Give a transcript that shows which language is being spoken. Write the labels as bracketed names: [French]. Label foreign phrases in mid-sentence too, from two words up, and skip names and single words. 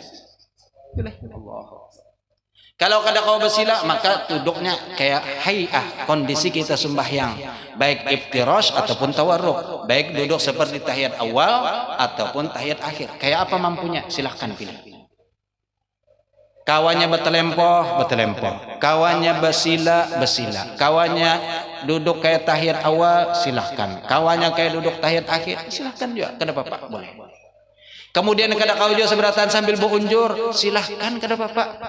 [Indonesian] Kalau kada kau bersila maka duduknya kayak hay'ah, kondisi kita sembahyang, baik iftirash ataupun tawarruk, baik duduk seperti tahiyat awal ataupun tahiyat akhir. Kayak apa mampunya? Silahkan pilih. Kawannya betelempoh. Kawannya besila. Kawannya duduk kayak tahiyat awal, silahkan. Kawannya kayak duduk tahiyat akhir, silahkan juga. Kada apa-apa, boleh. Kemudian kada kau juga seberatan sambil beunjur, silahkan kada apa-apa.